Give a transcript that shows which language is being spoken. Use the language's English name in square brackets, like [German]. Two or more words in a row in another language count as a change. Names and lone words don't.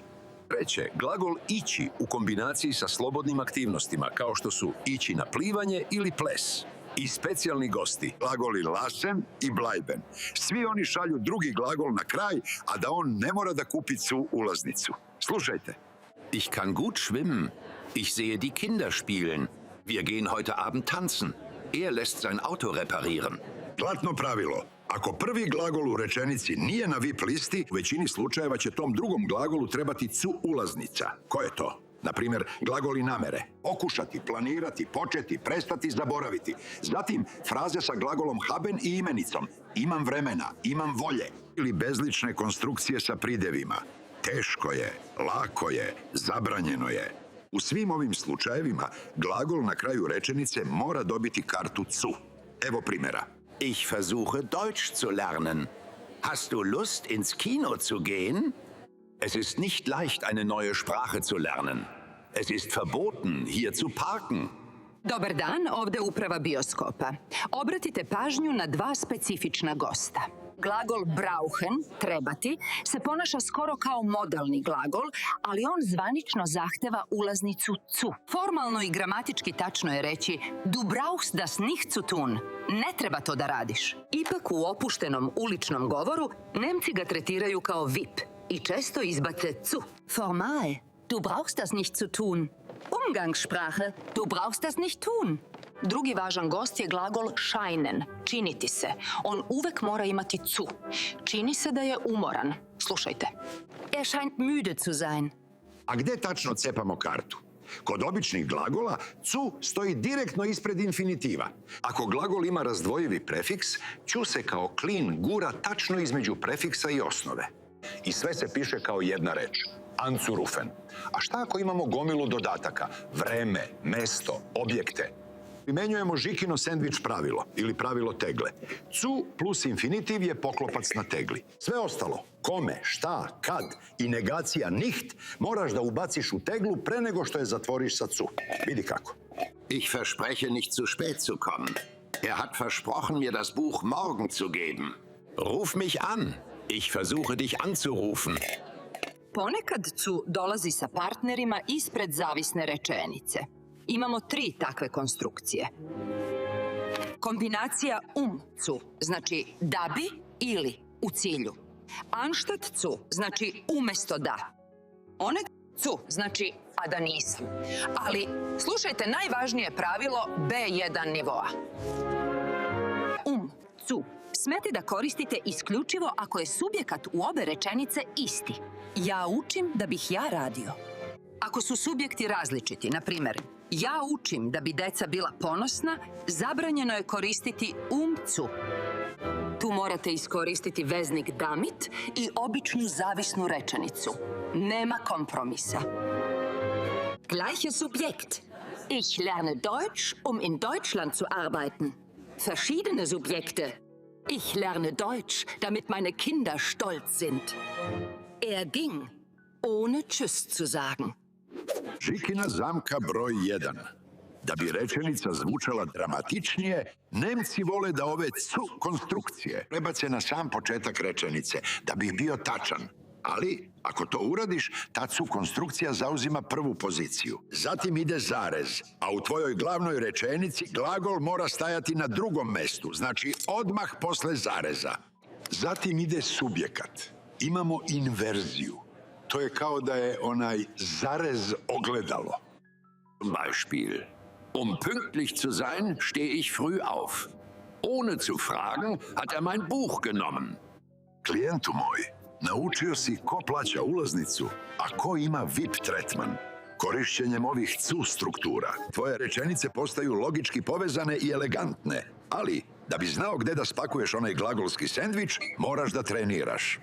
[Serbian] Treće, glagol ići u kombinaciji sa slobodnim aktivnostima, kao što su ići na plivanje ili ples. I specijalni gosti. Glagoli lassen i bleiben. Svi oni šalju drugi glagol na kraj, a da on ne mora da kupi cu ulaznicu. Slušajte. [German] Ich kann gut schwimmen. Ich sehe die Kinder spielen. Wir gehen heute Abend tanzen. Er lässt sein Auto reparieren. [Serbian] Zlatno pravilo. Ako prvi glagol u rečenici nije na VIP listi, u većini slučajeva će tom drugom glagolu trebati cu ulaznica. Ko je to? Naprimjer, glagoli namere. Pokušati, planirati, početi, prestati, zaboraviti. Zatim, fraze sa glagolom haben i imenicom. Imam vremena, imam volje. Ili bezlične konstrukcije sa pridevima. Teško je, lako je, zabranjeno je. U svim ovim slučajevima, glagol na kraju rečenice mora dobiti kartu cu. Evo primjera. [German] Ich versuche Deutsch zu lernen. Hast du Lust, ins Kino zu gehen? Es ist nicht leicht, eine neue Sprache zu lernen. Es ist verboten, hier zu parken. [Serbian] Dobar dan, ovde uprava bioskopa. Obratite pažnju na dva specifična gosta. Glagol brauchen, trebati, se ponaša skoro kao modalni glagol, ali on zvanično zahteva ulaznicu zu. Formalno i gramatički tačno je reći [German] du brauchst das nicht zu tun. [Serbian] Ne treba to da radiš. Ipak u opuštenom uličnom govoru Nemci ga tretiraju kao VIP i često izbace zu. [German] Formal, du brauchst das nicht zu tun. Umgangssprache, du brauchst das nicht tun. [Serbian] Drugi važan gost je glagol scheinen, činiti se. On uvek mora imati zu. Čini se da je umoran. Slušajte. [German] Er scheint müde zu sein. [Serbian] A gde tačno cepamo kartu? Kod običnih glagola cu stoji direktno ispred infinitiva. Ako glagol ima razdvojivi prefiks, ću se kao klin gura tačno između prefiksa i osnove. I sve se piše kao jedna reč. Anzurufen. A šta ako imamo gomilu dodataka? Vreme, mesto, objekte. Primenjujemo Žikino sendvič pravilo ili pravilo tegle. Cu plus infinitiv je poklopac na tegli. Sve ostalo, kome, šta, kad i negacija nicht, moraš da ubaciš u teglu pre nego što je zatvoriš sa cu. Vidi kako. [German] Ich verspreche nicht zu spät zu kommen. Er hat versprochen, mir das Buch morgen zu geben. Ruf mich an. Ich versuche dich anzurufen. [Serbian] Ponekad cu dolazi sa partnerima ispred zavisne rečenice. Imamo 3 takve konstrukcije. Kombinacija zu znači da bi ili u cilju. [German] Anstatt zu [Serbian] znači umesto da. [German] One zu [Serbian] znači a da nisam. Ali slušajte najvažnije pravilo B1 nivoa. Zu smete da koristite isključivo ako je subjekat u obe rečenice isti. Ja učim da bih ja radio. Ako su subjekti različiti, na primjer, ja učim da bi deca bila ponosna, zabranjeno je koristiti zu. Tu morate iskoristiti veznik damit i običnu zavisnu rečenicu. Nema kompromisa. [German] Gleiches Subjekt. Ich lerne Deutsch, um in Deutschland zu arbeiten. Verschiedene Subjekte. Ich lerne Deutsch, damit meine Kinder stolz sind. Er ging, ohne Tschüss zu sagen. [Serbian] Žikina zamka broj 1. Da bi rečenica zvučala dramatičnije, Nemci vole da ove cu konstrukcije prebace na sam početak rečenice, da bi bio tačan. Ali, ako to uradiš, ta cu konstrukcija zauzima prvu poziciju. Zatim ide zarez, a u tvojoj glavnoj rečenici glagol mora stajati na drugom mestu, znači odmah posle zareza. Zatim ide subjekat. Imamo inverziju. To je kao da je onaj zarez ogledalo. [German] Beispiel. Um pünktlich zu sein, stehe ich früh auf. Ohne zu fragen, hat er mein Buch genommen. [Serbian] Klijentu moj, naučio si ko plaća ulaznicu, a ko ima VIP tretman. Korišćenjem ovih cu struktura, tvoje rečenice postaju logički povezane i elegantne. Ali, Da bi znao gde da spakuješ onaj glagolski sendvič, moraš da treniraš.